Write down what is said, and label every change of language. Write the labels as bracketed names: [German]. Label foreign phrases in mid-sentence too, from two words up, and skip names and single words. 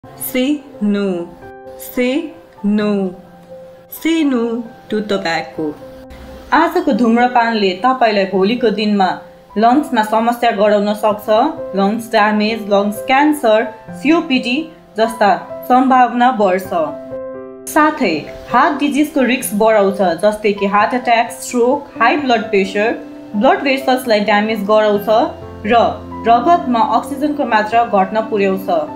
[English] Say no. Say no. Say no to tobacco. [Nepali] आजको धूम्रपानले तपाईलाई भोलिको दिनमा लङ्समा समस्या गराउन सक्छ। [English] lungs damage, lungs cancer, [Nepali] COPD जस्ता सम्भावना बढ्छ। साथै [English] heart disease को [Nepali] रिस्क बढाउँछ, जस्तै कि [English] heart attack, [Nepali] स्ट्रोक, [English] high blood pressure, blood vessels लाई [Nepali] ड्यामेज गराउँछ र रगतमा अक्सिजनको मात्रा घट्न पुर्याउँछ।